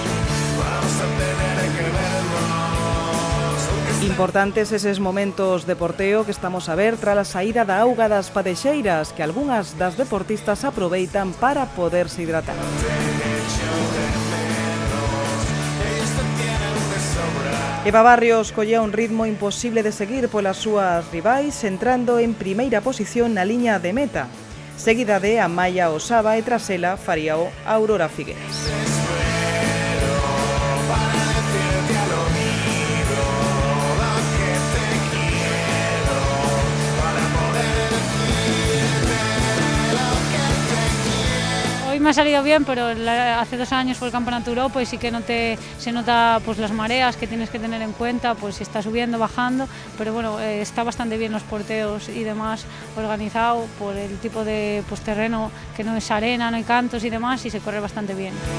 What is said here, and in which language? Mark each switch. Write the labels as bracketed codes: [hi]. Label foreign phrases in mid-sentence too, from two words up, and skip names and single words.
[gl] Importantes eses momentos de porteo que estamos a ver tras a saída da auga das padexeiras, que algunhas das deportistas aproveitan para poderse hidratar. Eva Barrios collía un ritmo imposible de seguir polas súas rivais, entrando en primeira posición na liña de meta, seguida de Amaya Osaba e tras ela faríao Aurora Figueras. [es] Me ha salido bien, pero hace 2 años fue el Campeonato Europa y sí que se nota pues las mareas que tienes que tener en cuenta, pues si está subiendo, bajando, pero bueno, está bastante bien los porteos y demás organizado por el tipo de terreno que no es arena, no hay cantos y demás, y se corre bastante bien.